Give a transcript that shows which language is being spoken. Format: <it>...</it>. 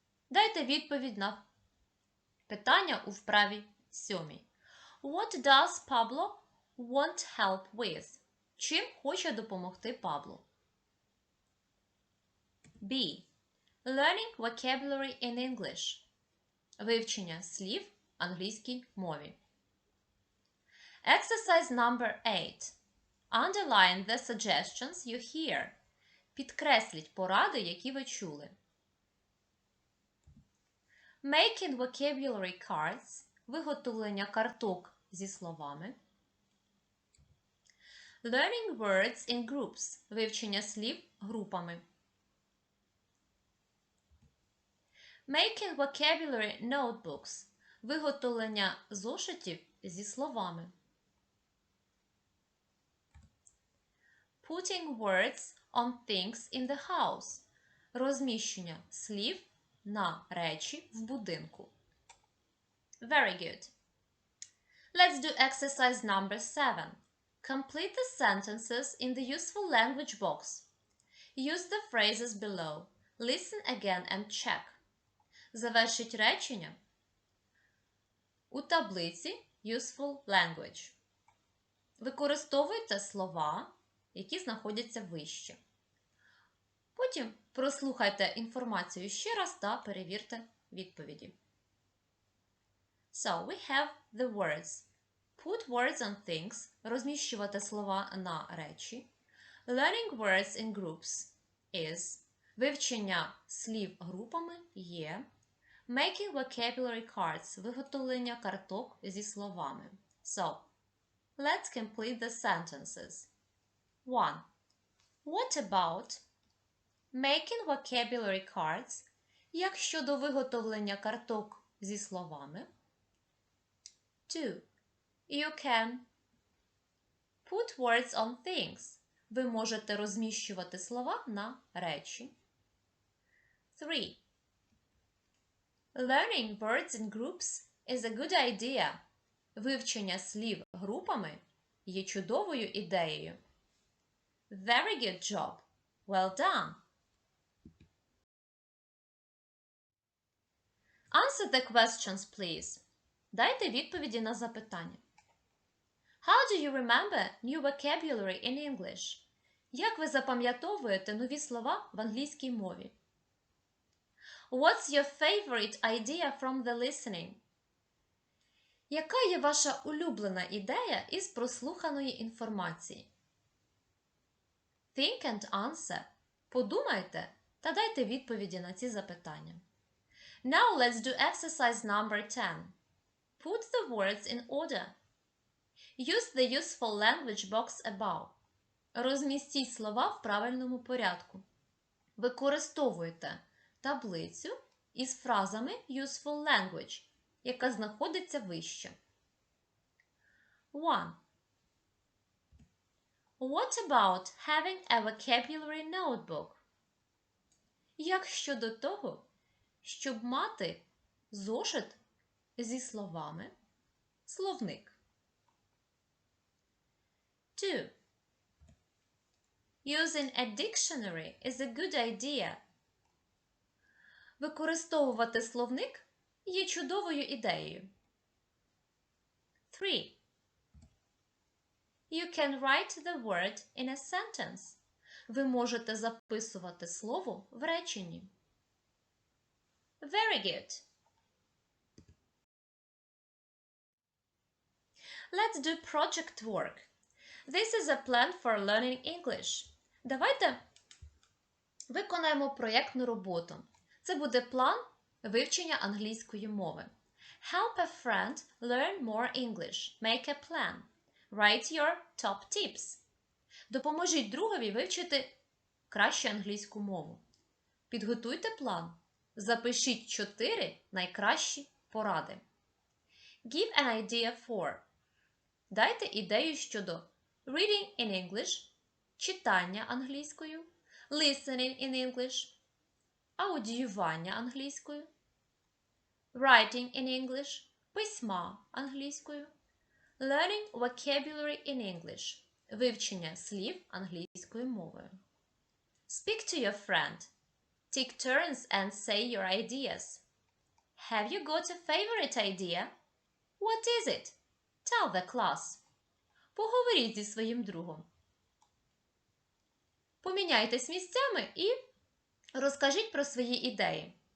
<uk>Дайте відповідь на питання у вправі 7.</uk> <en>What does Pablo want help with?</en> <uk>Чим хоче допомогти Пабло?</uk> <en>B. Learning vocabulary in English.</en> <uk>Вивчення слів в англійській мові.</uk> <en>Exercise number 8. Underline the suggestions you hear.</en> <uk>Підкресліть поради, які ви чули.</uk> <en>Making vocabulary cards.</en> <uk>Виготовлення карток зі словами.</uk> <en>Learning words in groups.</en> <uk>Вивчення слів групами.</uk> <en>Making vocabulary notebooks.</en> <uk>Виготовлення зошитів зі словами.</uk> <en>Putting words on things in the house.</en> <uk>Розміщення слів на речі в будинку.</uk> <en>Very good. Let's do exercise number 7. Complete the sentences in the useful language box. Use the phrases below. Listen again and check.</en> <uk>Завершіть речення у таблиці Useful Language. Використовуйте слова, які знаходяться вище. Потім прослухайте інформацію ще раз та перевірте відповіді.</uk> <en>So, we have the words. Put words on things.</en> <uk>Розміщувати слова на речі.</uk> <en>Learning words in groups is.</en> <uk>Вивчення слів групами є.</uk> <en>Making vocabulary cards.</en> <uk>Виготовлення карток зі словами.</uk> <en>So, let's complete the sentences. 1. What about making vocabulary cards?</en> <uk>Як щодо виготовлення карток зі словами?</uk> <en>2. You can put words on things.</en> <uk>Ви можете розміщувати слова на речі.</uk> <en>3. Learning words in groups is a good idea.</en> <uk>Вивчення слів групами є чудовою ідеєю.</uk> <en>Very good job. Well done. Answer the questions, please.</en> <uk>Дайте відповіді на запитання.</uk> <en>How do you remember new vocabulary in English?</en> <uk>Як ви запам'ятовуєте нові слова в англійській мові?</uk> <en>What's your favorite idea from the listening?</en> <uk>Яка є ваша улюблена ідея із прослуханої інформації?</uk> <en>Think and answer.</en> <uk>Подумайте та дайте відповіді на ці запитання.</uk> <en>Now let's do exercise number 10. Put the words in order. Use the useful language box above.</en> <uk>Розмістіть слова в правильному порядку. Використовуйте таблицю із фразами Useful Language, яка знаходиться вище.</uk> <en>1. What about having a vocabulary notebook?</en> <uk>Як щодо того, щоб мати зошит зі словами, словник?</uk> <en>2. Using a dictionary is a good idea.</en> <uk>Використовувати словник є чудовою ідеєю.</uk> <en>3. You can write the word in a sentence.</en> <uk>Ви можете записувати слово в реченні.</uk> <en>Very good. Let's do project work. This is a plan for learning English.</en> <uk>Давайте виконаємо проєктну роботу. Це буде план вивчення англійської мови.</uk> <en>Help a friend learn more English. Make a plan. Write your top tips.</en> <uk>Допоможіть другові вивчити краще англійську мову. Підготуйте план. Запишіть 4 найкращі поради.</uk> <en>Give an idea for.</en> <uk>Дайте ідею щодо</uk> <en>reading in English,</en> <uk>читання англійською,</uk> <en>listening in English,</en> <uk>аудіювання англійською,</uk> <en>writing in English,</en> <uk>письма англійською,</uk> <en>learning vocabulary in English,</en> <uk>вивчення слів англійською мовою.</uk> <en>Speak to your friend. Take turns and say your ideas. Have you got a favorite idea? What is it? Tell the class.</en> <uk>Поговоріть зі своїм другом. Поміняйтесь місцями і розкажіть про свої ідеї.</uk>